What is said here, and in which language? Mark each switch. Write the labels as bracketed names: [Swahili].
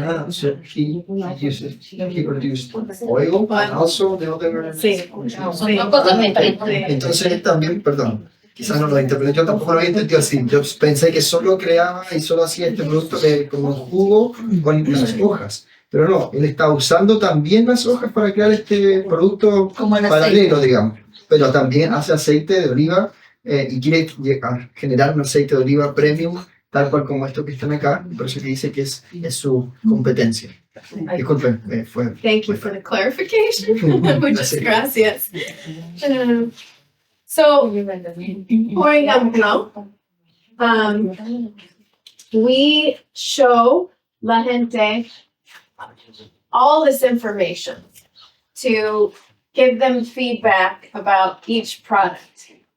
[English] So he produced oil and also the other... [Spanish] Sí. Son dos cosas distintas. Entonces también, perdón, quizás no lo interpreté, yo tampoco lo había entendido así. Yo pensé que solo creaba y solo hacía este producto como jugo con las hojas. Pero no, él está usando también las hojas para crear este producto Como el paralelo, aceite. digamos. Pero también hace aceite de oliva y quiere generar un aceite de oliva premium, tal cual como estos que están acá. Por eso que dice que es su competencia. Disculpen, fue... [English] Thank you for the clarification. [Spanish] Muchas gracias. [English] So, [Spanish] por ejemplo, [English] we show [Spanish] la gente [English] all this information to give them feedback about each product.